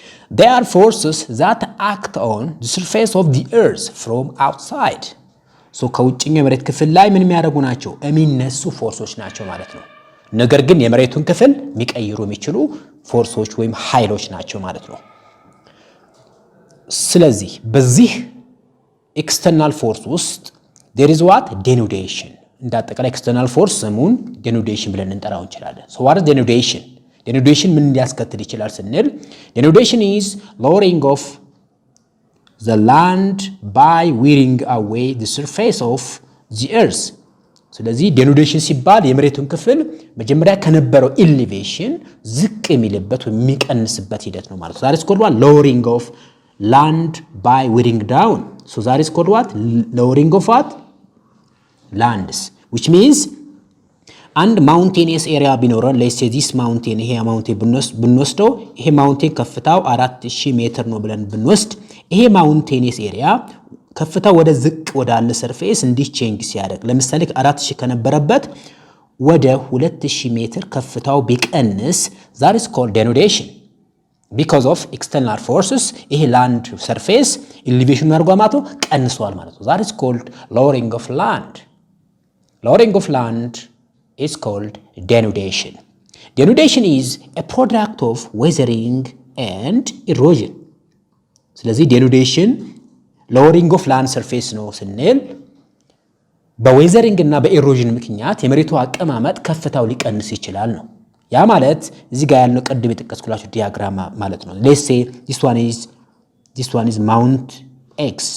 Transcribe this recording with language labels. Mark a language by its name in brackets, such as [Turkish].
[English] They are forces that act on the surface of the Earth from outside. [Amharic] So ከውጭኛው የመሬት ክፍል ላይ ምን የሚያደርጉ ናቸው? የሚነሱ ፎርሶች ናቸው ማለት ነው። ነገር ግን የመሬቱን ክፍል የሚቀይሩ የሚችሉ ፎርሶች ወይም ኃይሎች ናቸው ማለት ነው። ስለዚህ በዚህ ኤክስተርናል ፎርስ ውስጥ [English] there is what [Amharic] denudation እንዳጠቃላይ ኤክስተርናል ፎርስ ስሙን denudation ብለን እንጠራው እንችላለን። [English] so what is denudation? denudation [Amharic] ምን ሊያስከትል ይችላል ስንል [English] denudation is lowering of the land by wearing away the surface of the earth. [Amharic] ስለዚህ denudation ሲባል የመሬቱን ክፍል መጀመሪያ ከነበረው elevation ዝቅ የሚልበት ወይ የሚቀንስበት ሂደት ነው ማለት ነው። [English] that is called what? lowering of land by wearing down. so that is called what? lowering of what? lands, which means [Amharic] አንድ mountainous area ቢኖረን [English] let's say this mountain [Amharic] ይሄ mountain ብንወስደው ይሄ mountain ከፍታው 4000 ሜትር ነው ብለን ብንወስድ ይሄ mountainous area ከፍታ ወደ ዝቅ ወዳለ ሰርፌስ እንዲህ ቼንጅ ሲያደርግ ለምሳሌ 4000 ከነበረበት ወደ 2000 ሜትር ከፍታው ቢቀንስ [English] that is called denudation because of external forces ይሄ land surface elevation [Amharic] አርጓማቱ ቀንሷል ማለት ነው። [English] that is called lowering of land. lowering of land is called denudation. denudation is a product of weathering and erosion. [Amharic] ስለዚህ denudation lowering of land surface ነው ስንል በዌዘሪንግ እና በኤሮዥን ምክንያት የመሬቱ አቀማመጥ ከፍታው ሊቀንስ ይችላል ነው። ያ ማለት እዚህ ጋር ያለው ቀድም የተጠቀስኩላችሁ ዲያግራም ማለት ነው። [English] let's say this one is mount x.